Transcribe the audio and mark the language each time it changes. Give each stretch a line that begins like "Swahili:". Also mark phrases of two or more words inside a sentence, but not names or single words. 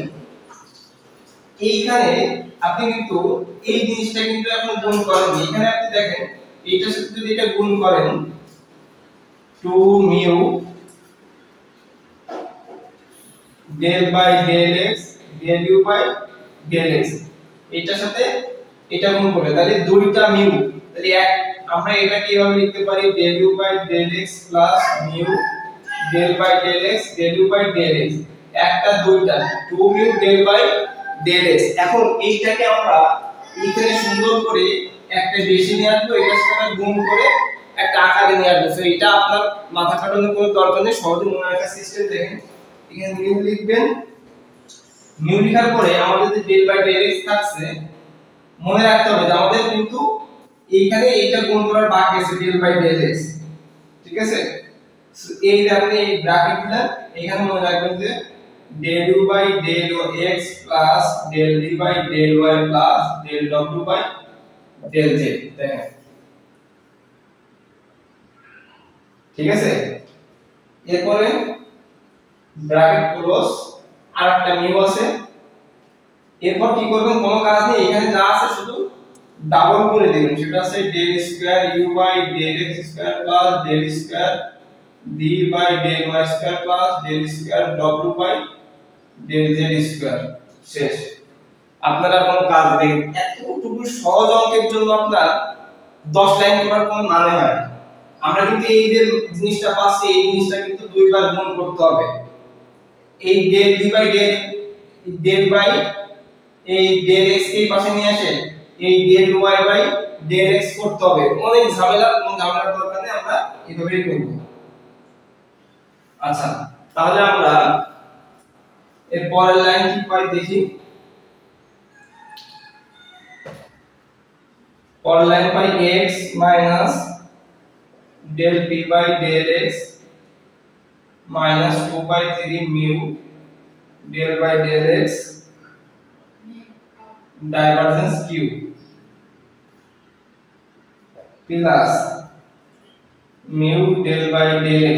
Bangla: এইখানে আপনি কিন্তু এই জিনিসটা কিন্তু এখন গুণ করেন, এখানে আপনি দেখেন এইটার সাথে যদি এটা গুণ করেন 2 মিউ ডেল বাই ডেল x ডেল u বাই ডেল x, এটার সাথে এটা গুণ করলে তাহলে দুইটা মিউ, তাহলে আমরা এটা কিভাবে লিখতে পারি del u বাই del x প্লাস মিউ del বাই del x del u বাই del x একটা দুইটা 2 মিউ del বাই del x। এখন এইটাকে আমরা এখানে সুন্দর করে একটা বেশি নিয়ে আসবো, এটার সাথে গুণ করে একটা আকারে নিয়ে আসবো। সো এটা আপনার মাথা খাটানোর কোনো দরকার নেই, সহজে মনে রাখার সিস্টেম দেখেন। এখানে মিউ লিখবেন, মিউ লেখার পরে আমাদের যে del বাই del x থাকছে মনে রাখতে হবে যে আমাদের কিন্তু এইখানে এইটা গুণ করার বাকি আছে del বাই del x, ঠিক আছে। এই যে আপনি এই ব্র্যাকেট দিলেন, এখানে মনে রাখবেন যে del u বাই del x প্লাস del d বাই del y প্লাস del w বাই del z, দেখেন ঠিক আছে। এরপরে ব্র্যাকেট ক্লোজ, আর একটা মিউ আছে। এরপর কি করবেন, কোনো কাজ নেই, এখানে যা আছে শুধু ডাবল করে দিবেন, সেটা আছে del স্কয়ার u বাই del x স্কয়ার প্লাস del স্কয়ার d বাই del y স্কয়ার প্লাস del স্কয়ার w বাই del z স্কয়ার। শেষ। আপনারা কোনো কাজ নেই, এতটুকু সহজ অঙ্কের জন্য আপনার 10 লাইন করার কোনো মানে হয় না। আমরা কিন্তু এই যে জিনিসটা পাচ্ছি, এই জিনিসটা কিন্তু দুইবার গুণ করতে হবে। এই del d বাই del বাই এই del x কে পাশে নিয়ে আসে, এই del y বাই del x করতে হবে। অনেক ঝামেলা, কোনো ঝামেলার দরকার নেই, আমরা এভাবেই করব। আচ্ছা, তাহলে আমরা এর পরের লাইন কি পাই দেখি। পরের লাইন পাই x মাইনাস del p বাই del x মাইনাস 2 বাই 3 মিউ del বাই del x ডাইভারজেন্স q প্লাস মিউ del বাই del x।